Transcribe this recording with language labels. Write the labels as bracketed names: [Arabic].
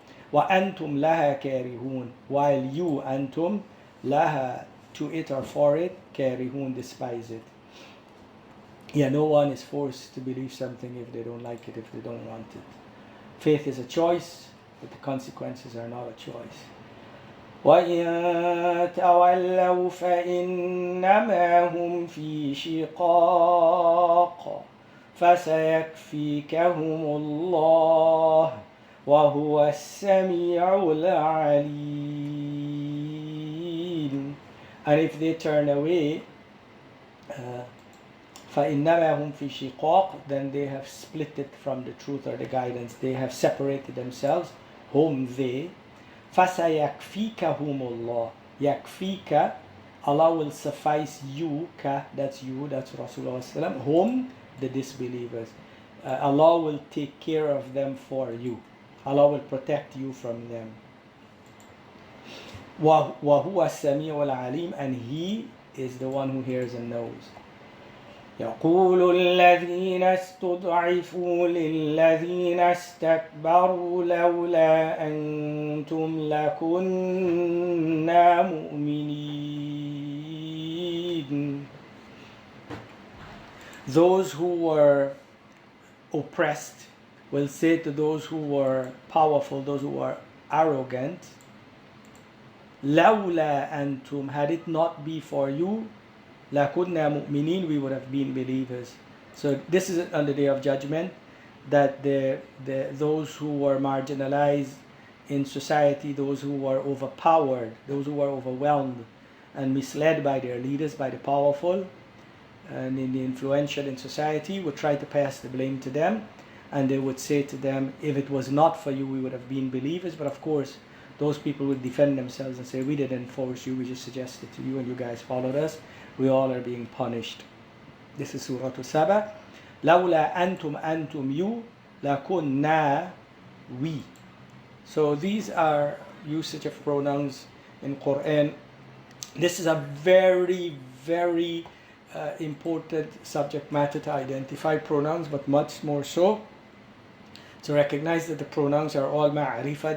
[Arabic] Wa antum laha karihun, [English] while you, antum, laha, to it or for it, karihun, despise it. Yeah, no one is forced to believe something if they don't like it, if they don't want it. Faith is a choice, but the consequences are not a choice. [Arabic] وَإِن تَوَلَّوْا فَإِنَّمَا هُمْ فِي شِقَاقٍ فَسَيَكْفِيكَهُمُ اللَّهُ وَهُوَ السَّمِيعُ الْعَلِيمُ. [English] And if they turn away, [Arabic] فإنما هم في شقاق, [English] then they have split it from the truth or the guidance. They have separated themselves. [Arabic] Hum, [English] they. [Arabic] فَسَيَكْفِيكَهُمُ اللَّهُ. يَكْفِيكَ, [English] Allah will suffice you, ka, that's you, that's Rasulullah. Hum, the disbelievers. Allah will take care of them for you. Allah will protect you from them. [Arabic] وَهُوَ السَّمِيعُ الْعَلِيمُ, [English] and He is the one who hears and knows. [Arabic] يقول الذين استضعفوا للذين استكبروا لولا أنتم لكنا مؤمنين. [English] Those who were oppressed will say to those who were powerful, those who were arrogant, [Arabic] لولا أنتم, [English] had it not be for you, [Arabic] لَكُنَّا مُؤْمِنِينَ, [English] we would have been believers. So this is on the day of judgment, that those who were marginalized in society, those who were overpowered, those who were overwhelmed and misled by their leaders, by the powerful and in the influential in society, would try to pass the blame to them, and they would say to them, if it was not for you, we would have been believers. But of course, those people would defend themselves and say, we didn't force you, we just suggested to you and you guys followed us. We all are being punished. This is Surah Saba. [Arabic] لَوْلَا أَنْتُمْ [English] you, [Arabic] لَكُنَّا [English] we. So these are usage of pronouns in Quran. This is a very, very important subject matter to identify pronouns, but much more so to recognize that the pronouns are all ma'arifa.